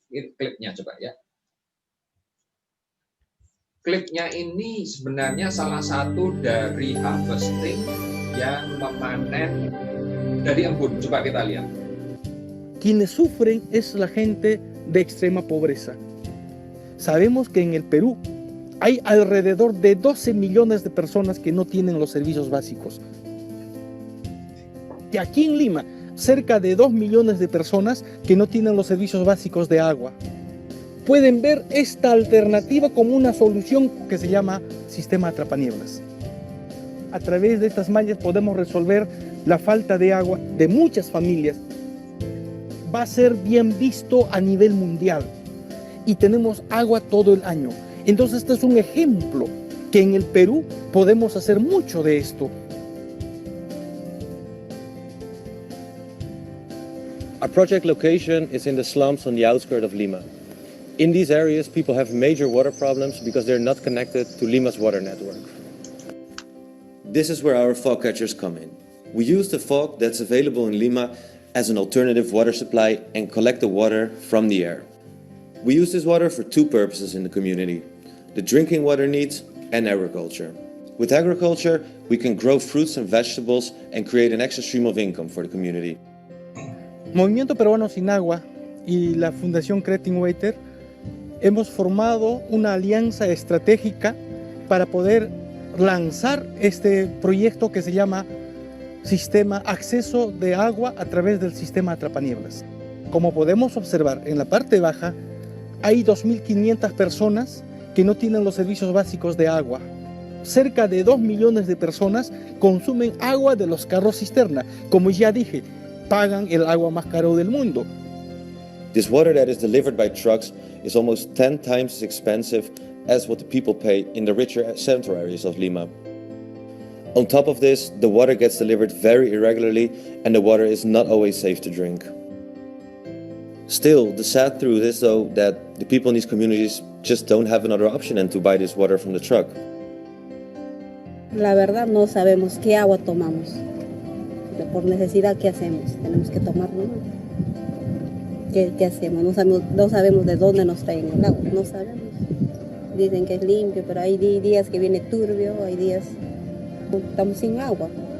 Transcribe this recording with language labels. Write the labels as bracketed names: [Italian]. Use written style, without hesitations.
[Indonesian] Ini klipnya coba ya. Klipnya ini sebenarnya salah satu dari harvesting yang memanen dari embun. Coba kita lihat. [Spanish] Quienes sufren es la gente de extrema pobreza. Sabemos que en el Perú hay alrededor de 12 millones de personas que no tienen los servicios básicos. Y aquí en Lima, cerca de 2 millones de personas que no tienen los servicios básicos de agua. Pueden ver esta alternativa como una solución que se llama sistema atrapanieblas. A través de estas mallas podemos resolver la falta de agua de muchas familias. Va a ser bien visto a nivel mundial y tenemos agua todo el año. Entonces este es un ejemplo que en el Perú podemos hacer mucho de esto. [English] Our project location is in the slums on the outskirts of Lima. In these areas, people have major water problems because they're not connected to Lima's water network. This is where our fog catchers come in. We use the fog that's available in Lima as an alternative water supply and collect the water from the air. We use this water for two purposes in the community: the drinking water needs and agriculture. With agriculture, we can grow fruits and vegetables and create an extra stream of income for the community. [Spanish] Movimiento Peruano Sin Agua y la Fundación Creating Water hemos formado una alianza estratégica para poder lanzar este proyecto que se llama Sistema Acceso de Agua a través del Sistema Atrapanieblas. Como podemos observar en la parte baja, hay 2.500 personas que no tienen los servicios básicos de agua. Cerca de 2 millones de personas consumen agua de los carros cisterna. Como ya dije, pagan el agua más caro del mundo. [English] This water that is delivered by trucks is almost 10 times as expensive as what the people pay in the richer central areas of Lima. On top of this, the water gets delivered very irregularly and the water is not always safe to drink. Still, the sad truth is though that the people in these communities just don't have another option than to buy this water from the truck. [Spanish] La verdad no sabemos qué agua tomamos. Por necesidad, ¿qué hacemos? Tenemos que tomarlo, ¿no? ¿Qué hacemos? No sabemos de dónde nos traen el agua, no sabemos. Dicen que es limpio, pero hay días que viene turbio, hay días que estamos sin agua.